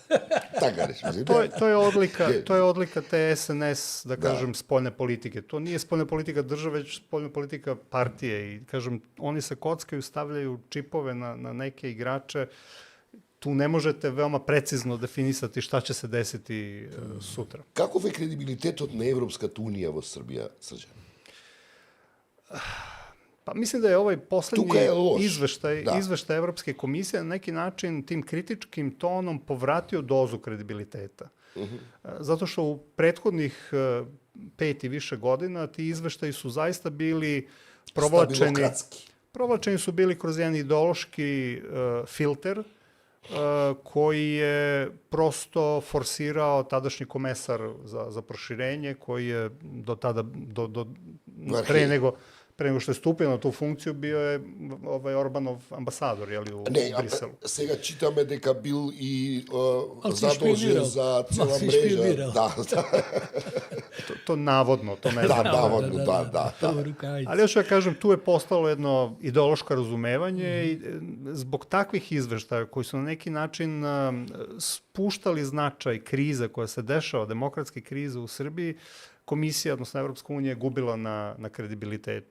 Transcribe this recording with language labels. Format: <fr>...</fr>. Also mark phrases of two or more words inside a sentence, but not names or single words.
<sr>To je odlika te SNS, da kažem, spoljne politike. To nije spoljna politika države, već spoljna politika partije. I, kažem, oni se kockaju, stavljaju čipove na neke igrače. Tu ne možete veoma precizno definisati šta će se desiti sutra.</sr> <mk>Каков е кредибилитетот на Европската унија во Србија, Срđan?</mk> <sr>Pa mislim da je ovaj poslednji izveštaj Evropske komisije na neki način tim kritičkim tonom povratio dozu kredibiliteta. Zato što u prethodnih 5 i više godina ti izveštaji su zaista bili provlačeni su bili kroz jedan ideološki filter koji je prosto forsirao tadašnji komesar za proširenje, koji je do tada, pre nego što je stupio na tu funkciju, bio je Orbanov ambasador u Briselu.</sr> <mk>Сега читаме дека бил и задолжен за цела мрежа.</mk> <sr>To navodno, to ne znam. Navodno, da. Ali još ja kažem, tu je postalo jedno ideološko razumevanje i zbog takvih izveštaja koji su na neki način spuštali značaj krize koja se dešava, demokratske krize u Srbiji, Komisija, odnosno Evropska unija, je gubila na kredibilitetu.</sr>